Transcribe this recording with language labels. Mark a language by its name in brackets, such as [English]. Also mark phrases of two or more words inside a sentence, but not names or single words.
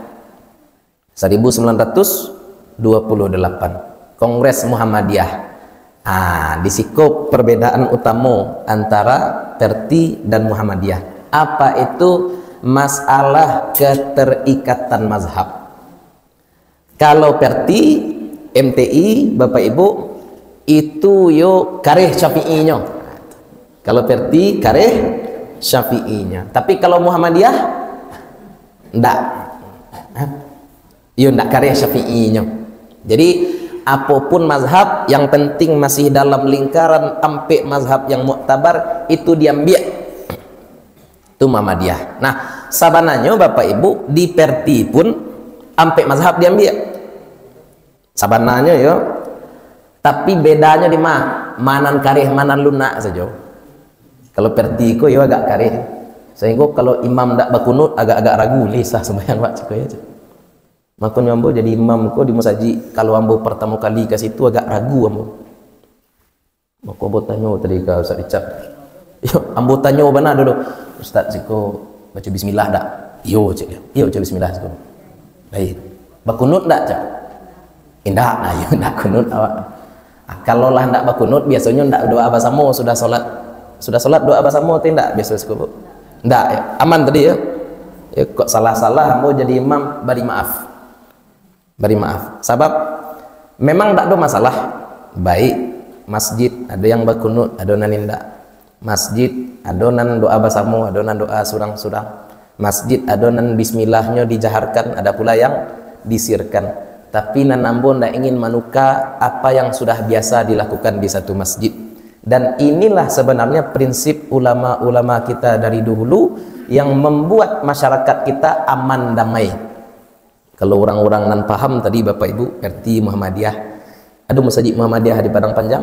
[Indonesian] 1928 Kongres Muhammadiyah. Di situ perbedaan utama antara Perti dan Muhammadiyah. Apa itu? Masalah keterikatan mazhab. Kalau Perti, MTI, [Minangkabau] Bapak Ibu, itu yo kareh Syafi'inya. Kalau Perti kareh Syafi'inya. Tapi kalau Muhammadiyah ndak. Yo ndak kareh Syafi'inya. [Indonesian] Jadi apapun mazhab, yang penting masih dalam lingkaran ampe mazhab yang muktabar, itu diambil. Itu Muhammadiyah. Nah, [Minangkabau] sabananya Bapak Ibu di Perti pun ampe mazhab diambil. Sabananya yo. Tapi bedanya di mana? Manan kareh, manan lunak saja. Kalau Perti ko yo agak kareh. Sehingga kalau imam ndak berkunut agak-agak ragu lisah sembahyang Pak cikoy aja. Makanya ambo jadi imam ko di masjid. Kalau ambo pertama kali ke situ agak ragu ambo. Maka ambo tanya tadi ke Ustaz Richard. Yo, ambo tanya benar dulu. Ustaz siko baca bismillah dak? Yo cik dia. Yo baca bismillah siko. Baik. Bakunut dak cak? Indah, nah yo ndak kunut awak. Kalau lah ndak bakunut biasanya ndak doa bersama sudah salat. [Indonesian] Sudah salat doa bersama tidak biasa siko. [Minangkabau] Ndak ya. Aman tadi ya. Ya kok salah-salah ambo jadi imam beri maaf. [Indonesian] Beri maaf. Sebab memang tak ada masalah. [Minangkabau] Baik masjid ada yang berkunut, ada nan indak. Masjid ada nan doa bersama, ada nan doa surang-surang. Masjid ada nan bismillahnya dijaharkan, ada pula yang disirkan. Tapi nan ambo ndak ingin manuka apa yang sudah biasa dilakukan di satu masjid. [Indonesian] Dan inilah sebenarnya prinsip ulama-ulama kita dari dahulu yang membuat masyarakat kita aman damai. [Minangkabau] Kalau orang-orang nan paham tadi Bapak Ibu RT Muhammadiyah, ada masjid Muhammadiyah di Padang Panjang?